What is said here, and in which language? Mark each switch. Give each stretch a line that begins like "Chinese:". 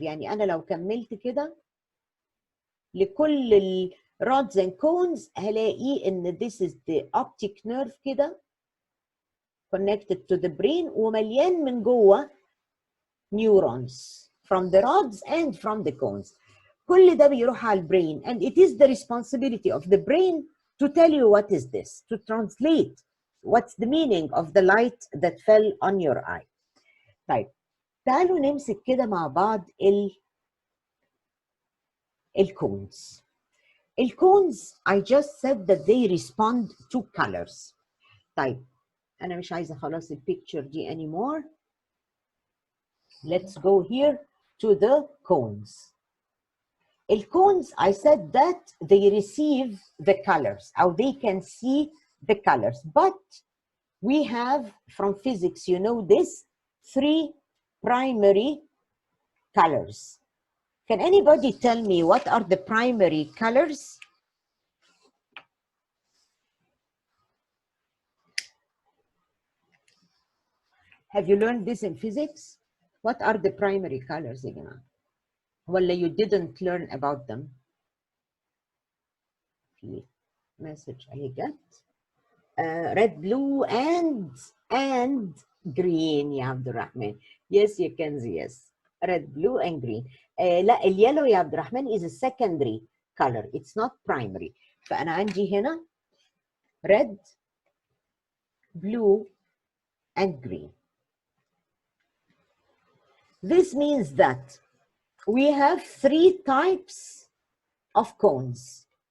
Arabic: يعني أنا لو كملت كده لكل ال
English: rods and cones
Arabic: هلاقي إن
English: this is the optic nerve
Arabic: كده
English: connected to the brain
Arabic: ومليان من جوه
English: neurons from the rods and from the cones.
Arabic: كل ده بيروح على البرين,
English: and it is the responsibility of the brain to tell you what is this, to translate what's the meaning of the light that fell on your eye.
Arabic: طيب تعالوا نمسك كده مع بعض الكونز.
English: الكونز I just said that they respond to colors.
Arabic: طيب أنا مش عايزة خلاص البيكتشر دي
English: anymore. Let's go here to the cones. الكونز I said that they receive the colors or they can see the colors, but we have from physics, you know this, 3 primary colors. Can anybody tell me what are the primary colors? Have you learned this in physics? What are the primary colors,
Arabic: يا جماعة؟ ولا
English: you didn't learn about them? في message I get. Red, blue, and green يا عبد الرحمن. Yes, you can see, yes. Red, blue, and green.
Arabic: لا اليلو يا عبد الرحمن
English: is a secondary color. It's not primary.
Arabic: فأنا عندي هنا
English: red, blue, and green. This means that we have 3 types of cones.